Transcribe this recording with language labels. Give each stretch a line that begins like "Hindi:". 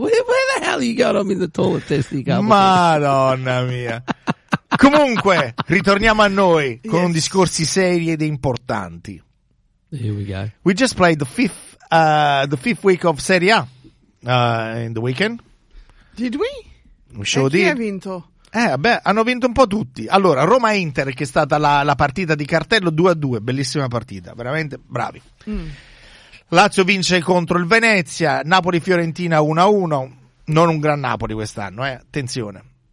English: Where the hell are you going? I'm in the toilet testing.
Italian: Madonna mia. Comunque, ritorniamo a noi con discorsi seri ed importanti.
English: Here we go. We just played the fifth week of Serie A in the weekend. Did we? We sure did.
Italian: Chi ha vinto? Vabbè, hanno vinto un po' tutti. Allora, Roma-Inter, che è stata la partita di cartello, 2-2, bellissima partita, veramente bravi. Lazio vince contro il Venezia, Napoli-Fiorentina 1-1, non un gran Napoli quest'anno, attenzione.